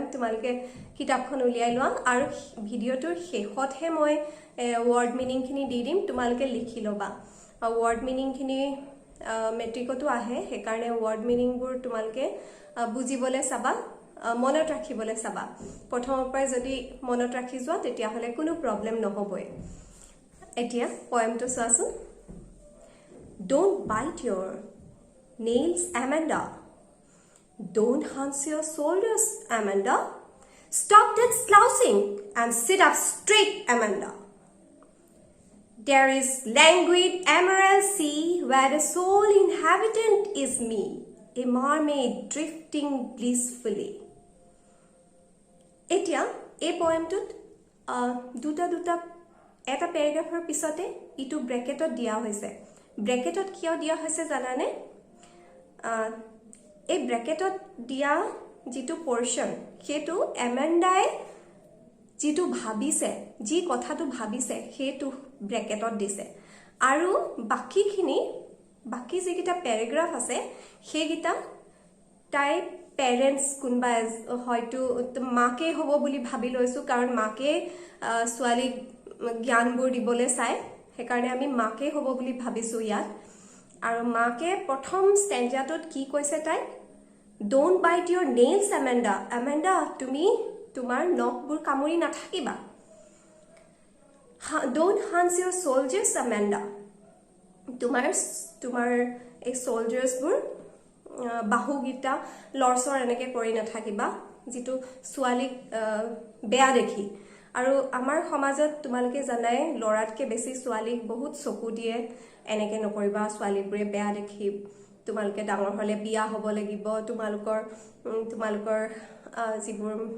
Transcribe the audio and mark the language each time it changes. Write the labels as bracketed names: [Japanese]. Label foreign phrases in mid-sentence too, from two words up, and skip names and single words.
[Assamese] তোমালকে কিতাপখন উলিয়াই লোৱা আৰু ভিডিওটোৰ শেষতহে মই [English] word meaning [Assamese] খিনি দি দিম তোমালকে লিখি লবা [English] word meaning [Assamese] খিনি মেট্ৰিকটো আহে হে কাৰণে [English] word meaning [Assamese] বোৰ তোমালকে বুজিবলে চাবা মনত ৰাখিবলে চাবা প্ৰথমৰ পৰা যদি মনত ৰাখি যোৱা তেতিয়া হলে কোনো প্ৰবলেম নহবই এতিয়া পয়েমটো চাছো [English] Don't bite your nails, Amanda. Don't hunch your shoulders, Amanda. Stop that slouching and sit up straight, Amanda. There is languid emerald sea where the sole inhabitant is me, a mermaid drifting blissfully. [Assamese] Etia, [English] a poem [Assamese] tut দুটা এটা paragraphৰ পিছতে ইটো ব্ৰেকেটত দিয়া হৈছে ব্ৰেকেটত কিয় দিয়া হৈছে জানানে এই ব্ৰেকেটত দিয়া যেটো পোৰশন হেতু এমেন্ডাই যেটো ভাবিছে যি কথাটো ভাবিছে হেতু ব্ৰেকেটত দিছে আৰু বাকি যেকিটা প্যাৰাগ্ৰাফ আছে হেগিটা তাই পেৰেন্টস কোনবা হয়তো মাকে হ'ব বুলি ভাবি লৈছো কাৰণ মাকে ছোৱালী জ্ঞানবোৰ দিবলে চাই হে কাৰণে আমি মাকে হ'ব বুলি ভাবিছো ইয়াত আৰু মাকে প্ৰথম স্টেঞ্জাটোত কি কৈছে তাই [English] Don't bite your nails, Amanda. [Assamese] তুমি তোমাৰ নখবোৰ কামুৰি নাথাকিবা [English] Don't hunch your soldiers, Amanda. [Assamese] তোমাৰ এই soldiers বোৰ বাহুগিটা লৰছৰ এনেকে কৰি নাথাকিবা যেটো ছোৱালীক বেয়া দেখি আৰু আমাৰ সমাজত তোমালকে জানাই লৰাতকে বেছি ছোৱালীক বহুত চকু দিয়ে এনেকে নকৰিবা ছোৱালীবোৰে বেয়া দেখি তোমালকে ডাঙৰ হলে বিয়া হ'ব লাগিব তোমালোকৰ যিবোৰ